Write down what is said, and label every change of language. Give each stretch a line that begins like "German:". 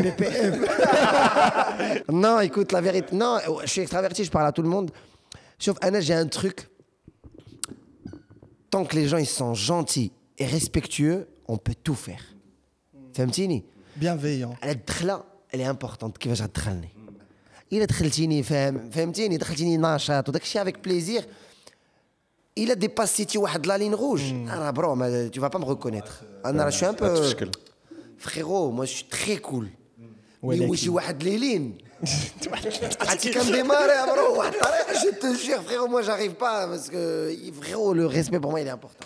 French: Les PM. Non, écoute, la vérité. Non, je suis extraverti, je parle à tout le monde. Sauf, Anna, j'ai un truc. Tant que les gens ils sont gentils et respectueux, on peut tout faire.
Arabic: فهمتيني؟
French: Bienveillant.
Arabic: الدخله
French: elle est importante
Arabic: كيفاش غتدخلني. إلا دخلتيني فهمتيني دخلتيني ناشط وداك الشيء
French: avec plaisir. Il a dépassé la ligne rouge. Ah, bro, tu vas pas me reconnaître. Je suis un peu. Frérot, moi je suis très cool. Mais je suis les lignes. Je te jure, frérot, moi j'arrive pas parce que, frérot, le respect pour moi il est important.